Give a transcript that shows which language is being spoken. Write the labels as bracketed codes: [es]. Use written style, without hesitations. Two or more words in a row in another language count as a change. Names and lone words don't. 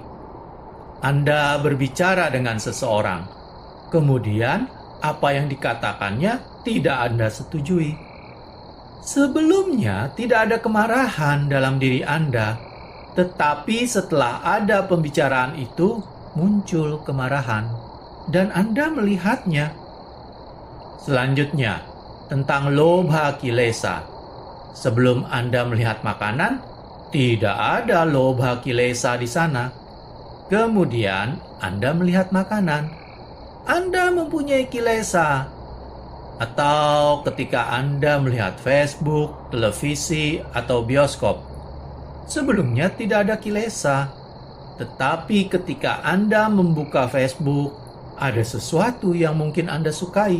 [id] Anda berbicara dengan seseorang, kemudian apa yang dikatakannya tidak Anda setujui. Sebelumnya tidak ada kemarahan dalam diri Anda, tetapi setelah ada pembicaraan itu muncul kemarahan dan Anda melihatnya. Selanjutnya, tentang [pi] lobha kilesa. [id] Sebelum Anda melihat makanan, tidak ada [pi] lobha kilesa [id] di sana. Kemudian Anda melihat makanan, Anda mempunyai kilesa. Atau ketika Anda melihat Facebook, televisi, atau bioskop. Sebelumnya tidak ada kilesa. Tetapi ketika Anda membuka Facebook, ada sesuatu yang mungkin Anda sukai.